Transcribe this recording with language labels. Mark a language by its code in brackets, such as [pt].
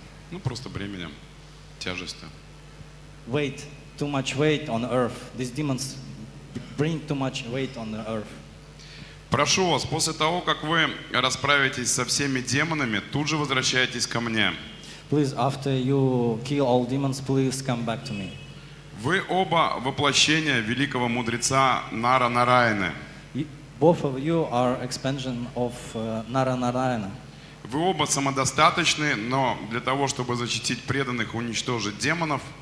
[ru] Ну, просто бременем, тяжестью. [en] weight, too much weight on earth. These demons bring too much weight on the earth. [ru] Прошу вас, после того, как вы расправитесь со всеми демонами, тут же возвращайтесь ко мне. [en] Please, after you kill all demons, please come back to me. [ru] Вы оба воплощения великого мудреца Нара-Нараяны. [en] Both of you are expansion of Nara-Narayana. [ru] Вы оба самодостаточны, но для того, чтобы защитить преданных, уничтожить демонов,